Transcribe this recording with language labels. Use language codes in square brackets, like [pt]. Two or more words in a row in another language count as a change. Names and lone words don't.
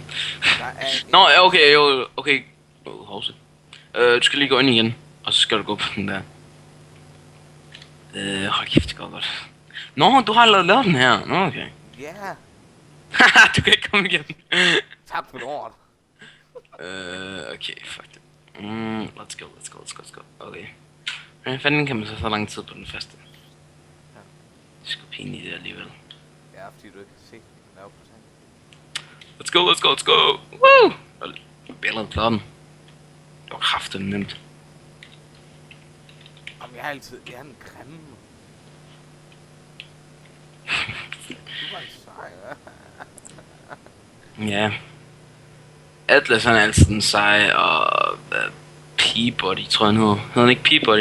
[da] Nå, ja, okay, jo, okay. Hovse. Du skal lige gå ind igen, og så skal du gå på den der. Hold kæft, det går godt. Nå, du har allerede lavet den her. Nå, okay. Ja. Haha, du kan ikke komme igennem. Tak for lort. Okay, fuck det. [en] Let's go. [da] Okay. Hvordan fanden kan man så lang tid på den første? Ja. Det er sgu pinligt det alligevel. Ja, fordi du ikke kan se den lave procent. [en] Let's go. Woo! [da] Billedet klarer den. Det var kraftigt nemt. Jamen, jeg er en grimme. Du var en sej, hva'? Ja. Atlas han er altid den seje, og Peabody tror jeg han hedder. Hedder han ikke Peabody?